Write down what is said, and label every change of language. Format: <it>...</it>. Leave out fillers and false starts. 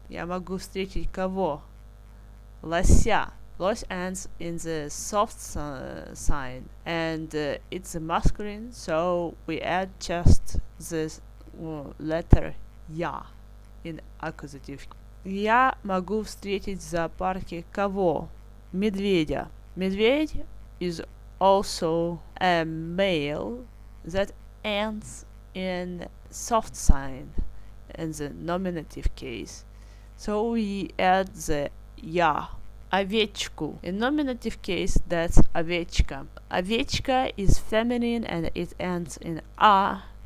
<ru>Я могу встретить кого? Лося.</ru> <en>Лось ends in the soft sign, and it's a masculine, so we add just this letter я in accusative.</en> <ru>Я могу встретить в зоопарке кого? Медведя.</ru> <en>Медведь is also a male that ends in soft sign in the nominative case, so we add the я.</en> <ru>Овечку.</ru> <en>In nominative case, that's овечка. Овечка is feminine and it ends in a.</en>